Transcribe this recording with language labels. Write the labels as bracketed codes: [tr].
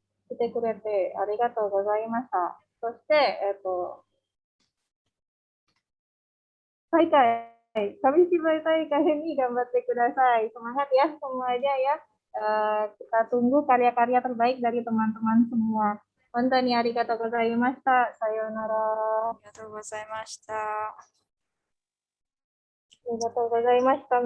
[ja] 来てくれてありがとうございました。そして、大会、紙芝居大会に頑張ってください。 [id] Semangat ya semuanya ya. Kita tunggu karya-karya terbaik dari teman-teman semua. [ja] 本当にありがとうございました。さようなら。ありがとうございました。ありがとうございました。